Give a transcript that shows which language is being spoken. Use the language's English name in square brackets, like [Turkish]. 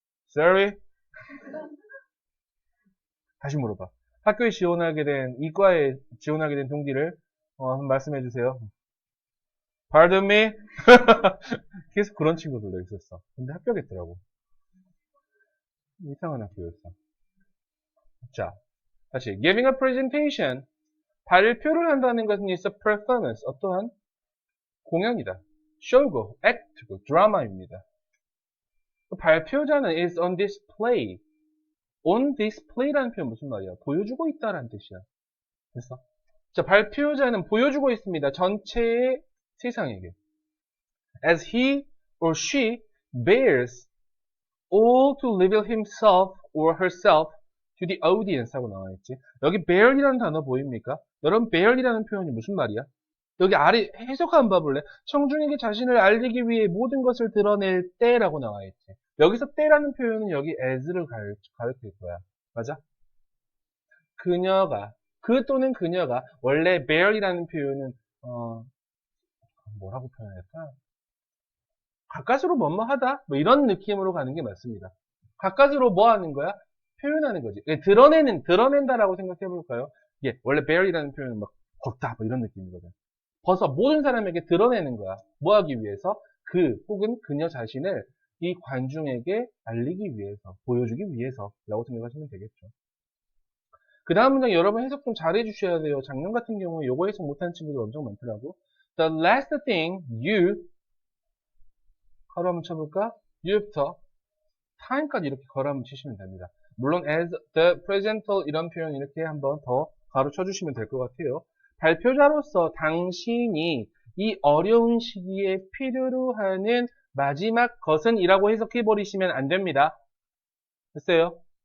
[English] Sorry? [Korean] 다시 물어봐. 학교에 지원하게 된 이과에 지원하게 된 동기를 한번 말씀해 주세요. [English] Pardon me? [Korean] 계속 그런 친구들도 있었어. 근데 합격했더라고. 이상한 학교였어. 자, 다시 [English] giving a presentation. [Korean] 발표를 한다는 것은 [English] is a performance. [Korean] 어떠한 공연이다. show고, act고, 드라마입니다. 발표자는 [English] is on display. [Korean] on display라는 표현 무슨 말이야? 보여주고 있다라는 뜻이야. 됐어? 자, 발표자는 보여주고 있습니다. 전체의 세상에게. [English] As he or she bears all to reveal himself or herself to the audience [Korean] 하고 나와있지. 여기 bear이라는 단어 보입니까? 여러분, bear이라는 표현이 무슨 말이야? 여기 아래 해석 한번 봐볼래? 청중에게 자신을 알리기 위해 모든 것을 드러낼 때라고 나와있지. 여기서 때라는 표현은 여기 as를 가르칠 거야. 맞아? 그녀가, 그 또는 그녀가, 원래 bear이라는 표현은, 뭐라고 표현할까? 가까스로 뭐뭐 하다? 뭐 이런 느낌으로 가는 게 맞습니다. 가까스로 뭐 하는 거야? 표현하는 거지. 드러낸다라고 생각해 볼까요? 예, 원래 bear이라는 표현은 막 걷다, 뭐 이런 느낌이거든. 벌써 모든 사람에게 드러내는 거야. 뭐 하기 위해서? 그 혹은 그녀 자신을 이 관중에게 알리기 위해서, 보여주기 위해서라고 생각하시면 되겠죠. 그 다음 문장 여러분 해석 좀 잘 해주셔야 돼요. 작년 같은 경우에 요거 해석 못하는 친구들 엄청 많더라고. [English] The last thing you [Korean] 가로 한번 쳐볼까? you부터 time까지 이렇게 가로 한번 치시면 됩니다. 물론 [English] as the presenter [Korean] 이런 표현 이렇게 한번 더 가로 쳐주시면 될 것 같아요. 발표자로서 당신이 이 어려운 시기에 필요로 하는 마지막 것은 이라고 해석해 버리시면 안 됩니다. 됐어요?